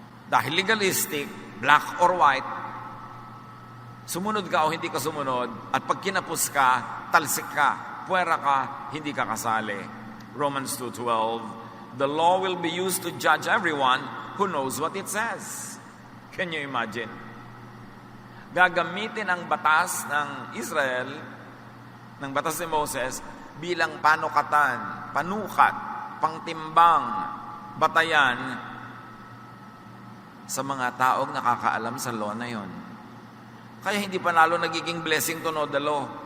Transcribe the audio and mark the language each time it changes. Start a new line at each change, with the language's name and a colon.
Filipino: Dahil legalistic,
English: black or white,
Filipino: sumunod ka o hindi ka sumunod, at pag kinapos ka, talsik ka, puwera ka, hindi ka kasali.
English: Romans 2:12, the law will be used to judge everyone who knows what it says. Can you imagine?
Filipino: Gagamitin ang batas ng Israel, ng batas ni Moses, bilang panukatan, panukat, pangtimbang, batayan sa mga taong nakakaalam sa law na yon. Kaya hindi pa lalo nagiging blessing
English: to know the law.